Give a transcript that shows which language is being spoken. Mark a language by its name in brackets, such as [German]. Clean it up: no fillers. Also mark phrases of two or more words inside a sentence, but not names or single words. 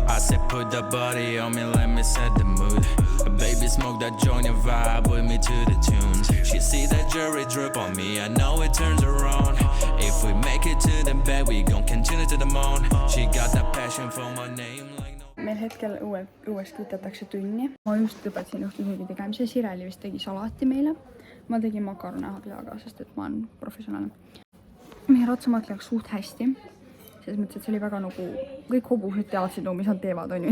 [English] I said, put the body on me, let me set the mood. Baby, smoke that joint and vibe with me to the tunes. She see that jury drip on me, I know it turns her on. If we make it to the bed, we gon' continue to the moon. She got that passion for my name like no. [Estonian] Meil hetkel uuesti võtetakse tunni. Ma just lõpetasin õhtusöögi tegemise. Sireli vist tegi salati meile. Ma tegin makarone hagliaga, sest et ma olen professionaalne. Meie ratsamad läks suht hästi. Selles mõttes, et see oli väga nagu, kõik hobused teadsid, mis nad teevad, on ju.